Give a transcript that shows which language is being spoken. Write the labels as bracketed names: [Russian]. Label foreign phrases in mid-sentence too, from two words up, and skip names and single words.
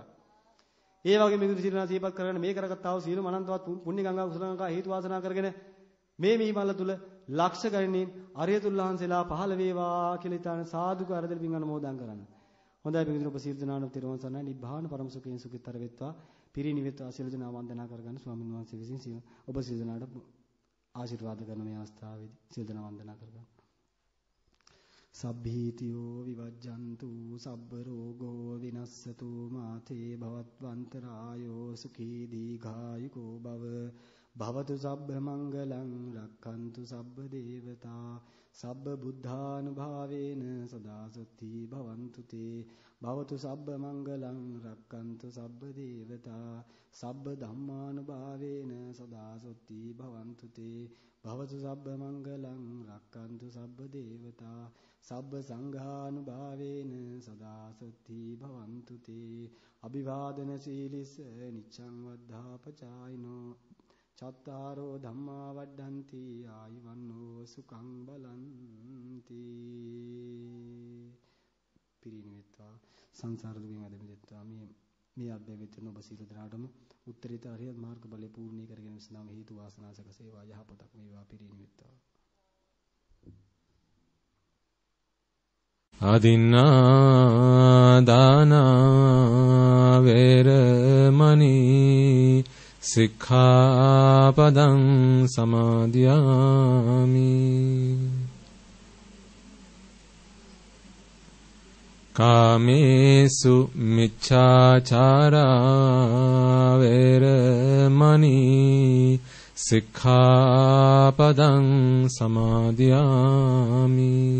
[Sinhala] ඒ වගේ මිදුරු සිරණ සීපත් කරගෙන මේ කරගත්තා වූ සියලුම අනන්තවත් පුණ්‍ය ගංගා කුසල ගංගා හේතු වාසනා කරගෙන මේ මීමල්ල තුල ලක්ෂ ගණනින් අරියතුල්ලාහන්සේලා පහළ වේවා කියලා ඉතාලන සාදුකාර දෙල් පින් අනුමෝදන් කරන්න. හොඳයි පිළිතුරු ඔබ සියලු දෙනාට තිරුවන් සරණයි [Pali] නිබ්බාන පරම [Sinhala] සුඛයෙන් සුඛිතර වෙත්වා පිරිනිවෙත්වා සියලු දෙනා වන්දනා කරගන්න ස්වාමීන් වහන්සේ විසින් ඔබ සියලු දෙනාට ආශිර්වාද කරන මේ අවස්ථාවේදී සියලු දෙනා වන්දනා කරගන්න. [Pali] සබ්බීතියෝ විවජ්ජන්තු සබ්බ රෝගෝ විනස්සතු මාතේ භවත්වන්තරායෝ සුඛී දීඝායුකෝ භව භවතු සබ්බ මංගලං රක්ඛන්තු සබ්බ දේවතා සබ්බ බුද්ධානුභාවේන සදා සොත්ති භවන්තු තේ භවතු සබ්බ මංගලං රක්ඛන්තු සබ්බ දේවතා සබ්බ ධම්මානුභාවේන සදා සොත්ති භවන්තු තේ භවතු සබ්බ මංගලං රක්ඛන්තු සබ්බ දේවතා සබ්බ සංඝානුභාවේන සදා සොත්ති භවන්තු තේ අභිවාදන සීලිස නිච්ඡං වද්ධාපචායිනෝ චත්තාරෝ ධම්මා වඩ්ඩಂತಿ ආයුවන්නෝ සුඛං බලන්ති [Sinhala] පිරිනිවෙත්වා සංසාර දුකින් අද මිදෙත්වා මේ අධ්‍යයවිතන ඔබ සියලු දෙනාටම උත්තරීතර අරියත් මාර්ග ඵලය පූර්ණී කරගෙන සිනාම හේතු වාසනා සකසේවා යහපතක් වේවා පිරිනිවෙත්වා [Pali] අදින්නා දානා වේරමණී සික්ඛාපදං සමාදියාමි කාමේසු මිච්ඡාචාරා වේරමණී සික්ඛාපදං සමාදියාමි